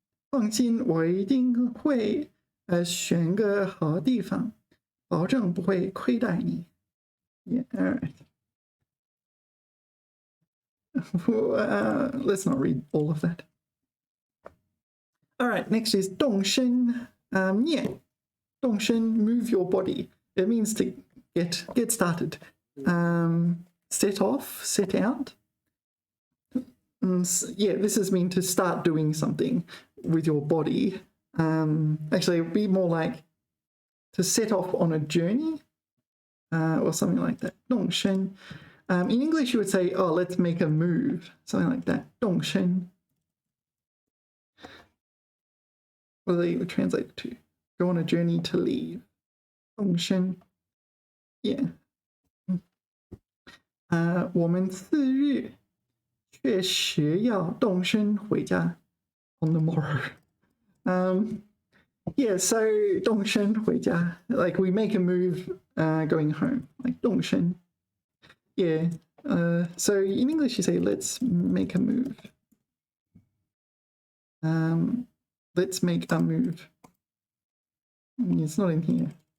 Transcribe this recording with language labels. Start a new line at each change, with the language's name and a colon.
Chinese: 放心，我一定会选个好地方，保证不会亏待你。
English: Yeah, all right. Let's not read all of that. All right, next is 动身. Yeah, 动身, move your body. It means to get started. Set off, set out. Yeah, this is mean to start doing something with your body. Actually, it would be more like to set off on a journey or something like that.
Chinese: 动身.
English: In English, you would say, oh, let's make a move, something like that.
Chinese: 动身.
English: What do they translate to? Go on a journey to leave. 动身.Yeah.
Chinese: 我们次日确实要动身回家
English: on the morrow. Yeah, so 动身回家, like we make a move going home, like 动身. Yeah. So in English you say let's make a move. Let's make a move. It's not in here.